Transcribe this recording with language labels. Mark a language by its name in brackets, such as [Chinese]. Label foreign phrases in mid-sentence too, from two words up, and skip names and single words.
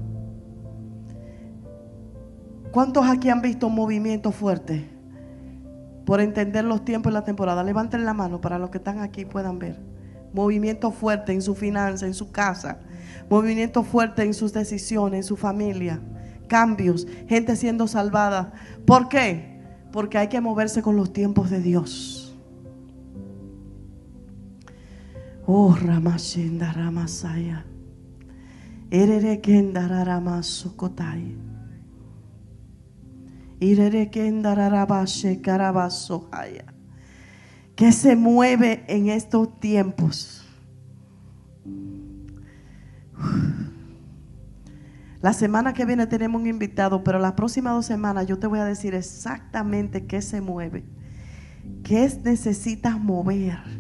[Spanish] ¿Cuántos aquí han visto un movimiento fuerte por entender los tiempos y la temporada? Levanten la mano para los que están aquí puedan ver. Movimiento fuerte en su finanza, en su casa. Movimiento fuerte en sus decisiones, en su familia. Cambios, gente siendo salvada. ¿Por qué? Porque hay que moverse con los tiempos de Dios. Oh, Ramashenda Ramasaya. Erere Kendara Ramasokotay. Irere Kendara Rabashe Karabasohaya. ¿Qué se mueve en estos tiempos? La semana que viene tenemos un invitado, pero las próximas 2 semanas yo te voy a decir exactamente qué se mueve, qué necesitas mover.